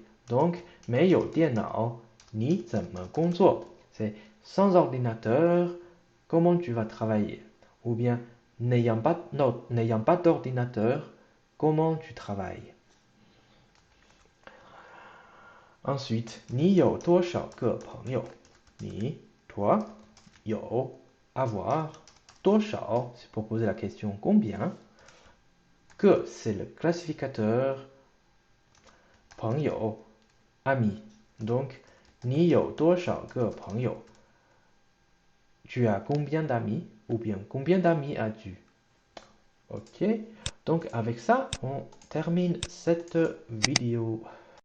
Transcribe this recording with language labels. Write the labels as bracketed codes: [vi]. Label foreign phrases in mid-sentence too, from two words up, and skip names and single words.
[fr] Donc [zh] 没有电脑你怎么工作 [fr] c'est sans ordinateur comment tu vas travailler ou bien n'ayant pas d'ordinateur comment tu travailles. Ensuite [zh] 你有多少个朋友你 [fr] toi 有 avoir 多少 c'est pour poser la question combien que c'est le classificateur 朋友 ami. Donc [zh] 你有多少个朋友 [fr] tu as combien d'amis ou bien combien d'amis as-tu. Ok, donc avec ça on termine cette vidéo.